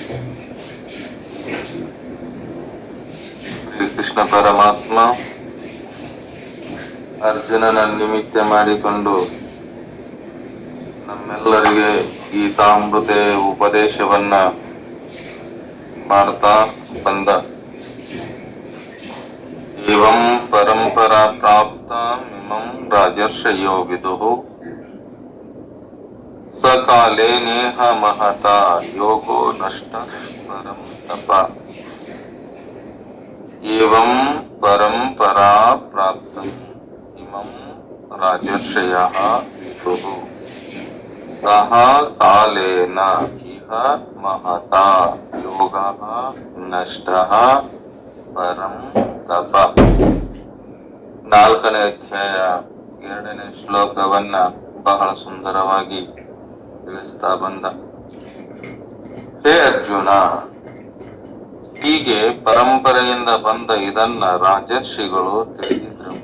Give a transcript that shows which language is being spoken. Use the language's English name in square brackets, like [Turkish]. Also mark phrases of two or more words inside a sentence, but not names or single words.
[Kannada] ಶ್ರೀಕೃಷ್ಣ ಪರಮಾತ್ಮ ಅರ್ಜುನನ ನಿಮಿತ್ತ ಮಾಡಿಕೊಂಡು ನಮ್ಮೆಲ್ಲರಿಗೆ ಗೀತಾಮೃತ ಉಪದೇಶವನ್ನ ಮಾಡ್ತಾ ಬಂದ. [Sanskrit] ಏವಂ ಪರಂಪರಾ ಪ್ರಾಪ್ತ ಇಮಂ ರಾಜರ್ಷಯೋ ವಿದುಃ ಸಕಾಲೇ ನೇಹ ಮಹತ ಯೋಗೋ ನಷ್ಟ ಪರಂ ತಪ. ಏವಂ ಪರಂಪರಾ ಪ್ರಾಪ್ತ ಇಮಂ ರಾಜರ್ಷಯಃ ವಿದುಃ ಸಹ ಕಾಲೇನ ಇಹ ಮಹತಾ ಯೋಗಃ ನಷ್ಟಃ ಪರಂ ತಪ. [Kannada] 4ನೇ ಅಧ್ಯಾಯ 2ನೇ ಶ್ಲೋಕವನ್ನ ಬಹಳ ಸುಂದರವಾಗಿ ತಿಳಿಸ್ತಾ ಬಂದ. ಹೇ ಅರ್ಜುನ, ಹೀಗೆ ಪರಂಪರೆಯಿಂದ ಬಂದ ಇದನ್ನ ರಾಜರ್ಷಿಗಳು ತಿಳಿದಿದ್ರಪ್ಪ.